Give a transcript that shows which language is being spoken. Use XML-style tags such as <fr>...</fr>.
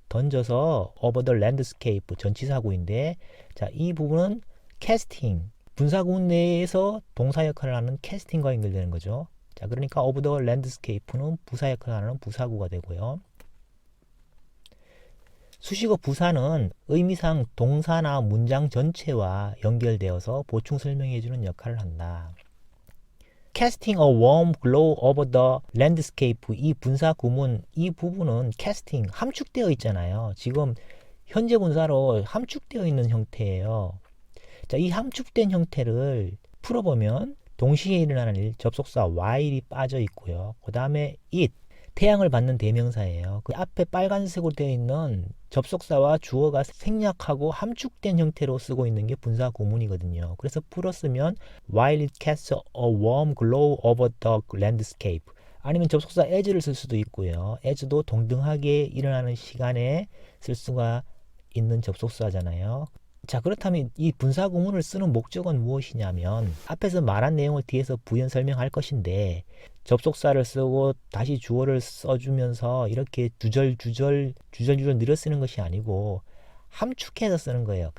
<ko>던져서</ko> <en>over the landscape</en> <ko>전치사구인데 자, 이 부분은 캐스팅 분사구문 내에서 동사 역할을 하는 캐스팅과 연결되는 거죠. 자, 그러니까</ko> <en>over the landscape</en> <ko>는 부사 역할을 하는 부사구가 되고요. 수식어 부사는 의미상 동사나 문장 전체와 연결되어서 보충 설명해주는 역할을 한다.</ko> <en>Casting a warm glow over the landscape,</en> <ko>이 분사 구문 이 부분은 casting 함축되어 있잖아요. 지금 현재 분사로 함축되어 있는 형태예요. 자, 이 함축된 형태를 풀어보면 동시에 일어나는 일, 접속사 while이 빠져 있고요. 그 다음에 it, 태양을 받는 대명사예요. 그 앞에 빨간색으로 되어 있는 접속사와 주어가 생략하고 함축된 형태로 쓰고 있는 게 분사 구문이거든요. 그래서 풀었으면</ko> <en>while it casts a warm glow over the landscape,</en> <ko>아니면 접속사 as를 쓸 수도 있고요. as도 동등하게 일어나는 시간에 쓸 수가 있는 접속사잖아요. 자, 그렇다면 이 분사 구문을 쓰는 목적은 무엇이냐면 앞에서 말한 내용을 뒤에서 부연 설명할 것인데 접속사를 쓰고 다시 주어를 써주면서 이렇게 주절주절 늘어 쓰는 것이 아니고 함축해서 쓰는 거예요.</ko>